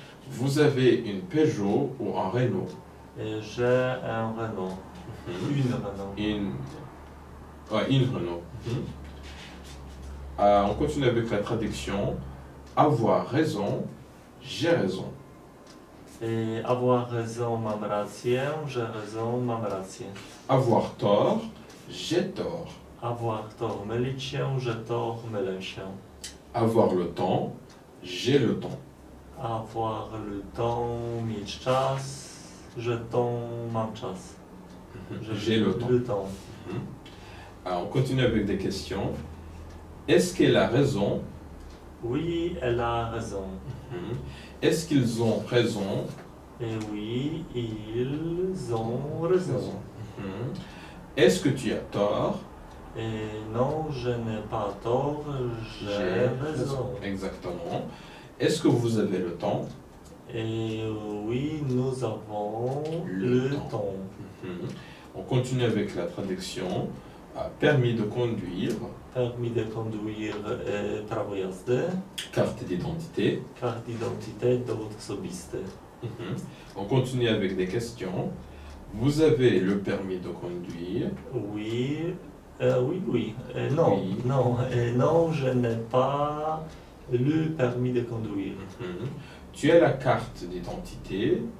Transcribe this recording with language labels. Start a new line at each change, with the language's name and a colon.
French: Vous avez une Peugeot ou un Renault? J'ai un Renault. Une Renault. Une Renault. On continue avec la traduction. Avoir raison, j'ai raison. Et avoir raison,
Polish: mam rację.
French: J'ai raison,
Polish: mam rację.
French: Avoir tort, j'ai tort. Avoir tort,
Polish: mylić się.
French: J'ai tort,
Polish: mylę się.
French: Avoir le temps, j'ai le temps. Avoir le temps,
Polish: mieć czas.
French: J'ai temps,
Polish: mam czas.
French: J'ai le temps. Alors, on continue avec des questions. Est-ce qu'elle a raison? Oui, elle a raison. Est-ce qu'ils ont raison? Et oui, ils ont raison. Est-ce que tu as tort? Et non, je n'ai pas tort, j'ai raison. Exactement. Est-ce que vous avez le temps? Et oui, nous avons le temps. On continue avec la traduction. Permis de conduire. Permis de conduire,
Polish: prawo jazdy.
French: Carte d'identité. Carte d'identité,
Polish: dowód osobisty.
French: On continue avec des questions. Vous avez le permis de conduire? Oui, oui. Non, Oui. non, je n'ai pas le permis de conduire. Tu as la carte d'identité?